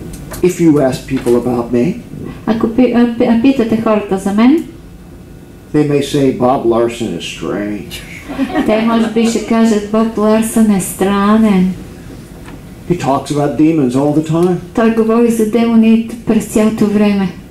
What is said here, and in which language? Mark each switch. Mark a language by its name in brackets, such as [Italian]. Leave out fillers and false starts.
[English] If you ask people about me, [Bulgarian] ако питате хората за мен, [English] they may say Bob Larson is strange. [Bulgarian] Те може би ще кажат, Боб Ларсън е странен. [English] He talks about demons all the time. [Bulgarian] Той говори за демони през цялото време.